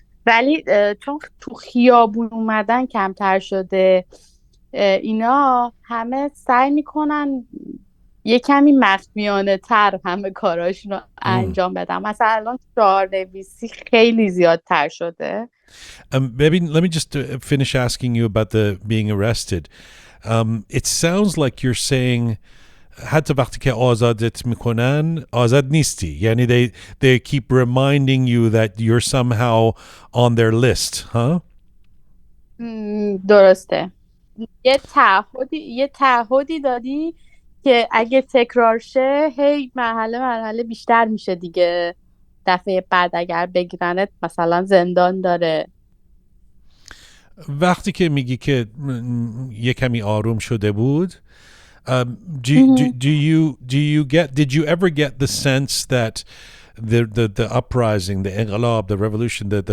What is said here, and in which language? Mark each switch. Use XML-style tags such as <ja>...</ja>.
<fa>ولی چون تو خیابون اومدن کمتر شده، اینا همه سعی میکنن یه کمی مخفیانه تر همه کاراشون رو انجام بدن. مثلا الان شعارنویسی خیلی زیادتر شده.</fa> <en>Maybe let me just finish asking you about the being arrested. It sounds like you're saying</en> <fa>حتی وقتی که آزادت میکنن آزاد نیستی، یعنی</fa> <en>they keep reminding you that you're somehow on their list, huh?</en> <fa>درسته. یه تعهدی دادی که اگه تکرار شه هی مرحله بیشتر میشه دیگه. دفعه بعد اگر بگیرنت مثلا زندان داره. وقتی که میگی که یه کمی آروم شده بود،</fa> <en>did you ever get the sense that the uprising, the inqilab, the revolution,</en>